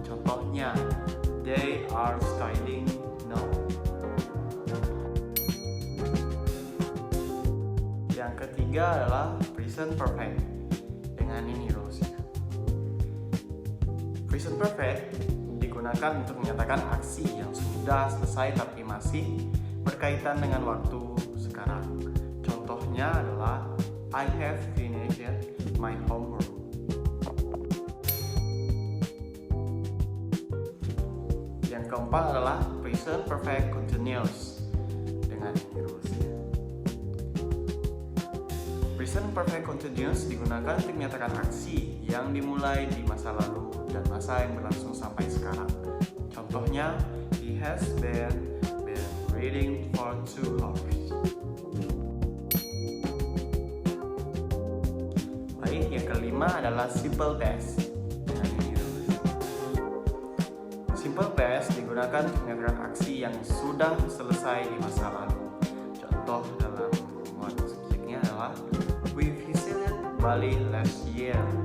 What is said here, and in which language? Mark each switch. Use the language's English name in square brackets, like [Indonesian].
[Indonesian] Contohnya, [English] they are studying now. [Indonesian] Yang ketiga adalah present perfect. Dengan ini rulesnya. Present perfect digunakan untuk menyatakan aksi yang sudah selesai tapi masih berkaitan dengan waktu sekarang. Contohnya adalah [English] I have finished my homework. [Indonesian] Yang keempat adalah present perfect continuous. Dengan ini rulesnya. Present perfect continuous digunakan untuk menyatakan aksi yang dimulai di masa lalu dan masa yang berlangsung sampai sekarang. Contohnya, [English] he has been reading for 2 hours. [Indonesian] Baik, yang kelima adalah simple past. Dengan ini simple past digunakan untuk menyatakan aksi yang sudah selesai di masa lalu. Contoh dalam subjeknya adalah [English] we visited Bali last year.